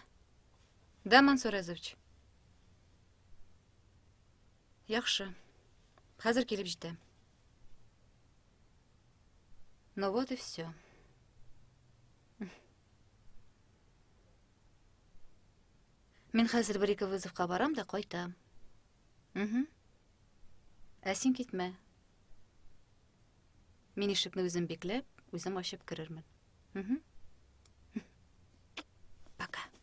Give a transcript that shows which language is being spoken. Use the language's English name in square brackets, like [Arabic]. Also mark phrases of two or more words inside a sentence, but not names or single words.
[Tatar] Да, Мансур Әзович. Яхшы. Хәзер килеп җитәм. [Russian] Ну вот и все. [Tatar] Мин хәзер бер-ике вызовка барам да кайтам. Ә син китмә. Мин ишекне үзем бикләп, үзем ачып керермен. [Russian] Пока.